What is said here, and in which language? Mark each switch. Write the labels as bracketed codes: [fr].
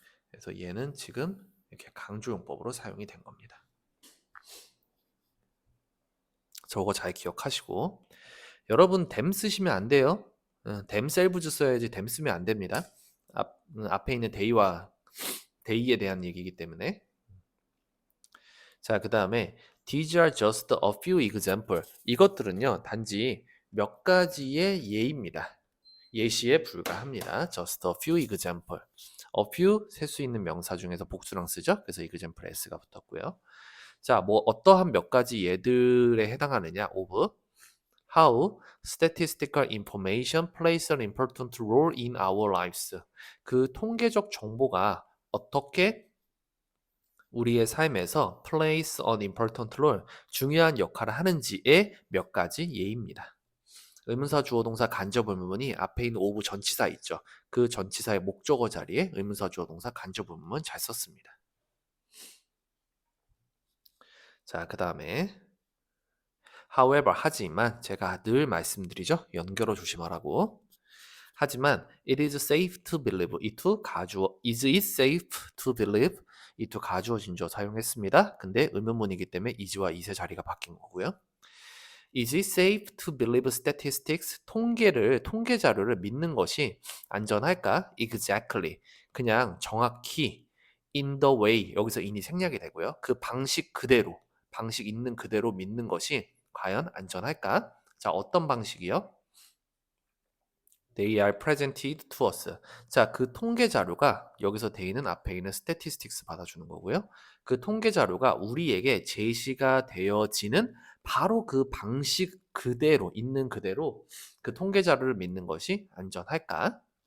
[ko] 그래서 얘는 지금 이렇게 강조용법으로 사용이 된 겁니다. 저거 잘 기억하시고 여러분 댐 쓰시면 안 돼요. themselves 써야지 댐 쓰면 안 됩니다. 앞에 있는 they와 they에 대한 얘기이기 때문에. 자, 그 다음에 [en] these are just a few example. [ko] 이것들은요, 단지 몇 가지의 예입니다. 예시에 불과합니다. [en] just a few example. [ko] a few 셀 수 있는 명사 중에서 복수랑 쓰죠. 그래서 example s가 붙었고요. 자, 뭐 어떠한 몇 가지 예들에 해당하느냐? [en] of how statistical information plays an important role in our lives. [ko] 그 통계적 정보가 어떻게 우리의 삶에서 [en] plays an important role, [ko] 중요한 역할을 하는지의 몇 가지 예입니다. 의문사 주어 동사 간접 의문문이 앞에 있는 오브 전치사 있죠. 그 전치사의 목적어 자리에 의문사 주어 동사 간접 의문문 잘 썼습니다. 자, 그 다음에 however, 하지만 제가 늘 말씀드리죠. 연결어 조심하라고. 하지만 [en] it is safe to believe is it safe to believe [ko] 이 두 가주어 진주어 사용했습니다. 근데 의문문이기 때문에 is와 it의 자리가 바뀐 거고요. [en] Is it safe to believe statistics? [ko] 통계 자료를 믿는 것이 안전할까? [en] Exactly. [ko] 그냥 정확히 in the way 여기서 in이 생략이 되고요. 그 방식 있는 그대로 믿는 것이 과연 안전할까? 자, 어떤 방식이요? [en] They are presented to us. [ko] 자, 그 통계 자료가 여기서 they는 앞에 있는 statistics 받아주는 거고요. 그 통계 자료가 우리에게 제시가 되어지는 바로 그 방식 그대로 있는 그대로 그 통계 자료를 믿는 것이 안전할까?